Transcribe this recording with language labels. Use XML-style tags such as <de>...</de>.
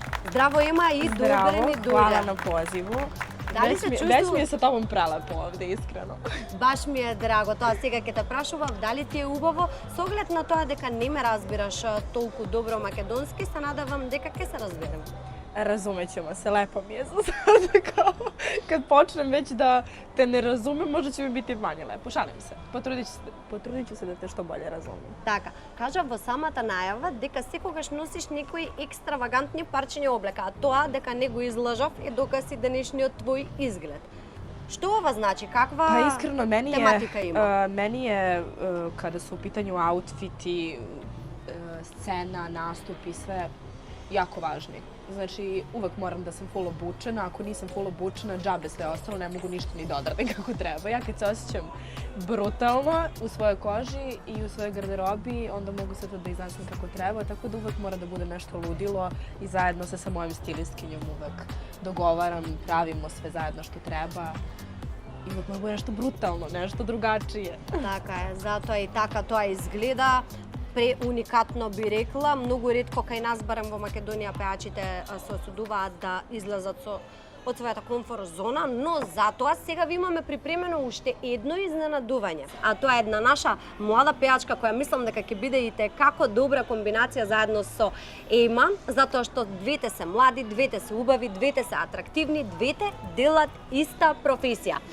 <mk>Здраво, Ема, и добре ни дојде.</mk> <sr>Hvala na pozivu.</sr> <mk>Дали се чувствуваш? Веќе ми е со тобом прелепо овде, искрено. Баш ми е драго тоа. Сега ќе те прашувам дали ти е убаво, со оглед на тоа дека не ме разбираш толку добро македонски, се надевам дека ќе се разберем.</mk> <sr>Разумеćemo se, lepo mi je za sada kao kad počnem već da te ne razumem, možda će mi biti manje lepo. Šalim se. Potrudit ću se da te što bolje razumem.</sr> <mk>Така, кажа во самата најава дека секогаш носиш некои екстравагантни парчиња облека, а тоа дека не го излажав е докази денешниот твој изглед. Што ова значи? Каква</mk> <sr>Pa iskreno,</sr> <mk>тематика има?</mk> <sr>meni je kada su u pitanju outfiti, scena, nastupi, sve jako važni. Znači, uvek moram da sam full obučena, ako nisam full obučena, džabe sve ostalo, ne mogu ništa ni da odradim kako treba. Ja kad se osjećam brutalno u svojoj koži i u svojoj garderobi, onda mogu sve to da iznesem kako treba, tako da uvek mora da bude nešto ludilo i zajedno se sa mojom stilistkinjom uvek dogovaram, pravimo sve zajedno što treba. I uvek mora da bude nešto brutalno, nešto drugačije.</sr> <mk>Така е, затоа и така тоа изгледа. Преуникатно би рекла, многу ретко кај нас, барем во Македонија, пеачите се осудуваат да излезат од својата комфорт зона, но затоа сега ви имаме припремено уште едно изненадување. А тоа е една наша млада пеачка која мислам дека ќе биде и како добра комбинација заедно со Ема, затоа што двете се млади, двете се убави, двете се атрактивни, двете делат иста професија.</mk>